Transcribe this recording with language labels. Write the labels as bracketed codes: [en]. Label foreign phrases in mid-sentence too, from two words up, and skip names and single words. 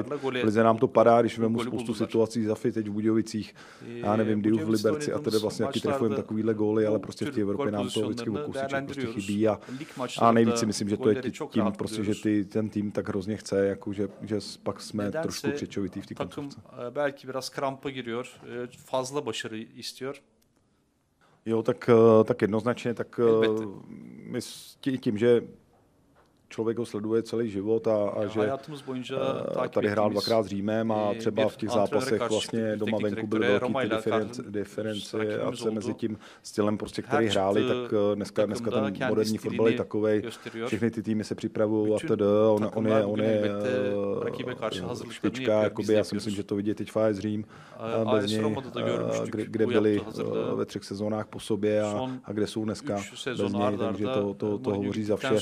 [cs] V lize nám to padá, když vemu spoustu situací Zafy teď v Budějovicích, já nevím, Diu v Liberci a tedy vlastně jaký trefujeme takovýhle góly, ale prostě v té Evropě nám to vždycky o kousíček prostě chybí a nejvíc si myslím, že to je tím prostě, že ten tým tak hrozně chce, jako že pak jsme trošku křečovitý v té koncovce. [tr] Belki biraz krampa giriyor, fazla başarı istiyor. [cs] Jo, tak jednoznačně, tak my tím, že člověk ho sleduje celý život a že tady hrál 2krát s Římem a třeba v těch zápasech vlastně doma venku byly velký diferenciace mezi tím stylem, prostě, který hráli, tak dneska ten moderní fotbal je takovej, všechny ty týmy se připravují a tedy, on je špička, jakoby, já si myslím, že to vidět teď s Řím bez něj, kde byli ve 3 sezónách po sobě a kde jsou dneska bez něj, takže to hovoří za vše.